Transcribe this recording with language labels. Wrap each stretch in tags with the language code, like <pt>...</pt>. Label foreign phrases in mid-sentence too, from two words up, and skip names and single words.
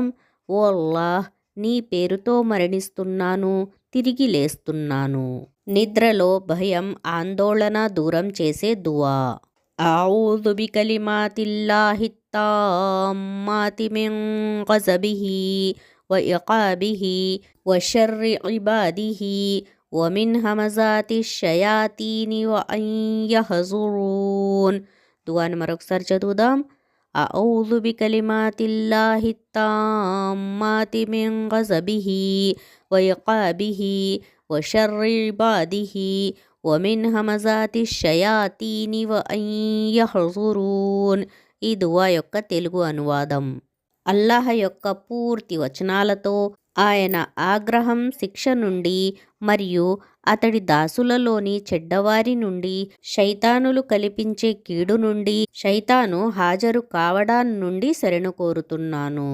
<te>ఓ అల్లాహ్, నీ పేరుతో మరణిస్తున్నాను, తిరిగి లేస్తున్నాను. నిద్రలో భయం, ఆందోళన దూరం చేసే దువా.</te> <ar>أعوذ بكلمات الله التامات من غضبه وإقابه وشر عباده ومن همزات الشياطين وأن يحضرون.</ar> <te>దుఆని మరొకసారి చదువుదాం.</te> <ar>أعوذ بكلمات الله التامات من غضبه وعقابه وشر عباده ومن همزات الشياطين وأن يحضرون.</ar> <te>ఈ దువా యొక్క తెలుగు అనువాదం. అల్లాహ్ యొక్క పూర్తి వచనాలతో, ఆయన ఆగ్రహం, శిక్ష నుండి మరియు అతడి దాసులలోని చెడ్డవారి నుండి, శైతానులు కల్పించే కీడు నుండి, శైతాను హాజరు కావడాన్ని నుండి శరణు కోరుతున్నాను.</te>